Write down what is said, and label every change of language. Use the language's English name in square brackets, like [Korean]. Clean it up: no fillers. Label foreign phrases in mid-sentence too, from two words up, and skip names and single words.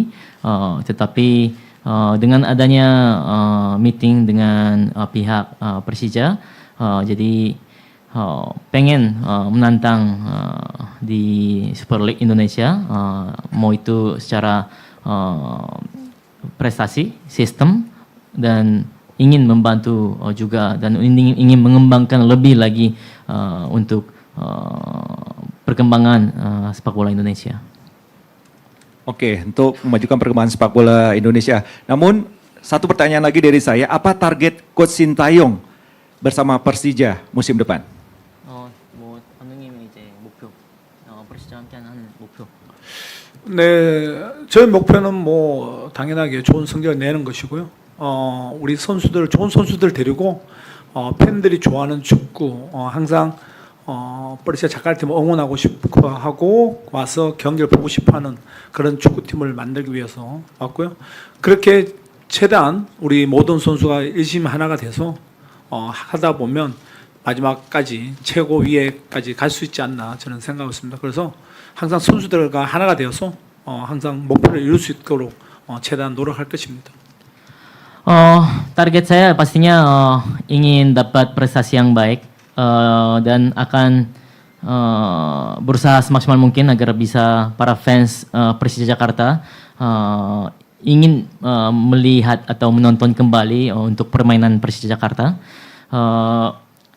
[Indonesian] Tetapi dengan adanya meeting dengan pihak Persija, jadi pengen menantang di Super League Indonesia, mau itu secara prestasi, sistem, dan ingin membantu juga, dan ingin mengembangkan lebih lagi untuk perkembangan sepak bola Indonesia. Oke, untuk memajukan perkembangan sepak bola Indonesia. Namun satu pertanyaan lagi dari saya, apa target Coach Sintayong bersama Persija musim depan? [Korean] 네, 저희 목표는 뭐 당연하게 좋은 성적을 내는 것이고요. 우리 선수들, 좋은 선수들 데리고 팬들이 좋아하는 축구, 항상 버르시아 자카르타팀을 응원하고 싶어 하고 와서 경기를 보고 싶어하는 그런 축구팀을 만들기 위해서 왔고요. 그렇게 최대한 우리 모든 선수가 열심히 하나가 돼서 하다 보면 마지막까지 최고 위에까지 갈 수 있지 않나 저는 생각하고 있습니다. 그래서 항상 선수들과 하나가 되어서 항상 목표를 이룰 수 있도록 최대한 노력할 것입니다. [Indonesian] Target saya pastinya ingin dapat prestasi yang baik, dan akan berusaha semaksimal mungkin agar bisa para fans Persija Jakarta ingin melihat atau menonton kembali untuk permainan Persija Jakarta.